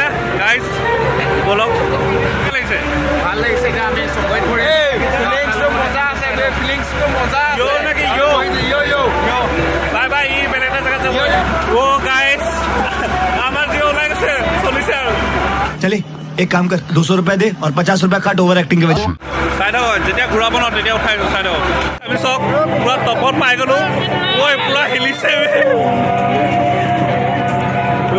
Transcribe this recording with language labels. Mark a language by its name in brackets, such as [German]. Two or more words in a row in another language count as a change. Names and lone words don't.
[Assamese] গাইজ বলক, লাগিছে ভাল লাগিছে। এতিয়া আমি চকৰিত পৰি মজা আছে, ফিলিংছটো মজা নেকি? বাই বাই। ই বেলেগ এটা জেগাত যাব। গাইজ আমাৰ যি ওলাই গৈছে, চলিছে আৰু। [Hindi] चले एक काम कर 200 रुपए दे और 50 रुपए काट [English] over acting [Hindi] के वजह [Assamese] চাই থাকক, যেতিয়া ঘূৰাব ন তেতিয়া উঠাই চাই থাকক। আমি চব পুৰা টপত পাই গ'লোঁ। পুৰা হিলিছে।